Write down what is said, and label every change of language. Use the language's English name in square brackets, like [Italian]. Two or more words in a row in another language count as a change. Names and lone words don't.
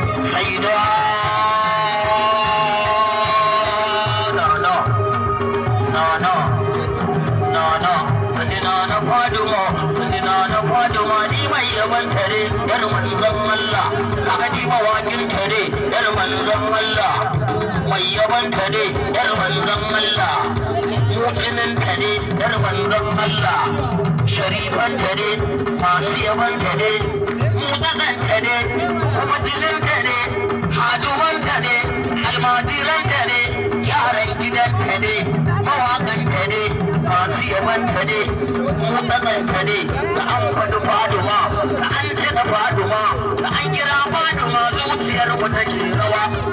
[Hausa] Saida. [English] No, no. No, no. No, no. [Hausa] Sani na na Fadumo, sani na na Fadumo, ni mai yawan tare, yar manzon Allah. Kaga ni mawakin tare. Yar manzon Allah, mai yabanta ne, yar manzon Allah, mutuninta ne, yar manzon Allah, sharifanta ne, masu yabanta ne, mutunanta ne, mutuninta ne, hadumanta ne, almajiranta ne, yaran Gidanta ne, mawaƙanta ne, masu yabanta ne, mu tsakanta ne, da an faɗi Faduma, da an tuna Faduma, da an kira Faduma, zuciyar mu take rawa.